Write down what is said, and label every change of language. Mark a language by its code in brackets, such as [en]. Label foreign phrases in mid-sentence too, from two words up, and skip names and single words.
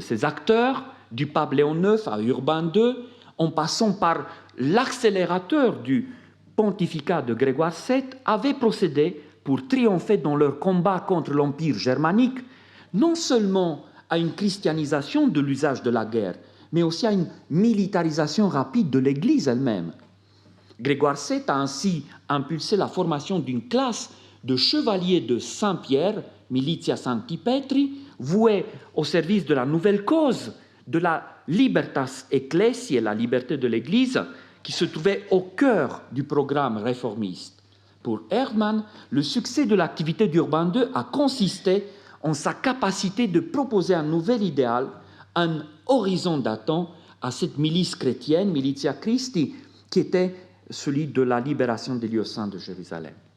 [fr] Ces acteurs, du pape Léon IX à Urbain II, en passant par l'accélérateur du pontificat de Grégoire VII, avaient procédé pour triompher dans leur combat contre l'Empire germanique, non seulement à une christianisation de l'usage de la guerre, mais aussi à une militarisation rapide de l'Église elle-même. Grégoire VII a ainsi impulsé la formation d'une classe de chevaliers de Saint-Pierre, [la] Militia Sancti Petri, [fr] voués au service de la nouvelle cause, de la [la] libertas ecclesiae, [fr] la liberté de l'Église, qui se trouvait au cœur du programme réformiste. Pour Erdmann, le succès de l'activité d'Urbain II a consisté en sa capacité de proposer un nouvel idéal, un horizon datant à cette milice chrétienne, [la] Militia Christi, [fr] qui était celui de la libération des lieux saints de Jérusalem.